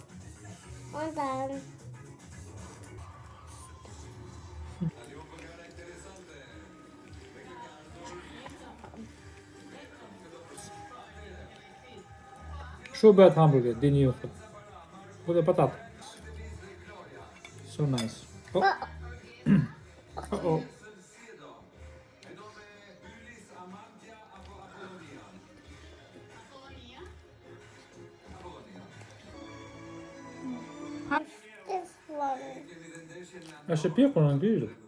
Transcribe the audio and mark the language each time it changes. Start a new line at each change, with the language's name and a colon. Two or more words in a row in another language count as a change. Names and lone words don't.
English: Well done.
Albanian: Kështu bëhet hamburger, dini ju thot. Po dhe patat.
English: So nice. Oh.
Albanian: Uh-oh. Është e pjekur në grill.